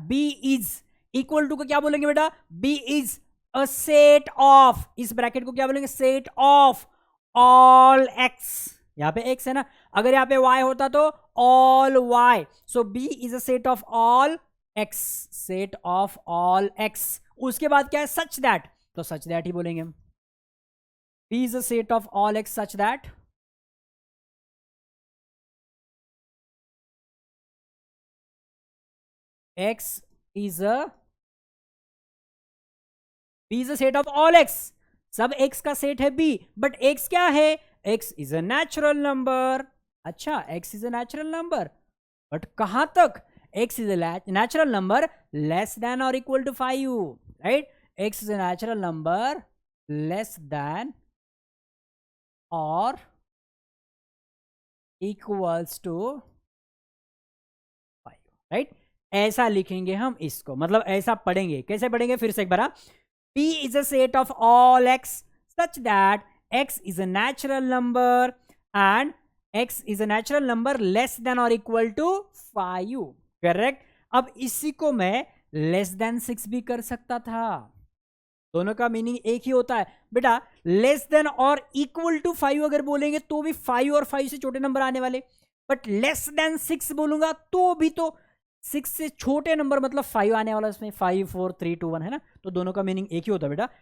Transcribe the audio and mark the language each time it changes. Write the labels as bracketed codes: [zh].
[hi] B is equal to को क्या बोलेंगे बेटा, B is a set of, इस ब्रैकेट को क्या बोलेंगे, सेट ऑफ ऑल x, यहां पे x है ना, अगर यहां पे y होता तो all y, [en] so B is a set of all x, [hi] set of all x। उसके बाद क्या है, सच दैट, तो सच दैट ही बोलेंगे हम। [en] B is a set of all x such that x is a B is a set of all x, [hi] सब x का set है B, [en] But x क्या है, x is a natural number। अच्छा, x is a natural number, [hi] but कहां तक, [en] x is a natural number less than or equal to 5, right। x is a natural number less than or equals to 5, right। [hi] ऐसा लिखेंगे हम इसको, मतलब ऐसा पढ़ेंगे। कैसे पढ़ेंगे, फिर से एक बार, [en] P is a set of all x such that x is a natural number and x is a natural number less than or equal to 5, correct. [hi] अब इसी को मैं लेस देन 6 भी कर सकता था, दोनों का मीनिंग एक ही होता है बेटा। लेस देन और इक्वल टू 5 अगर बोलेंगे तो भी 5 और 5 से छोटे नंबर आने वाले, बट लेस देन 6 बोलूंगा तो भी तो 6 से छोटे नंबर मतलब 5 आने वाला, इसमें 5 4 3 2 1 है ना, तो दोनों का मीनिंग एक ही होता है बेटा।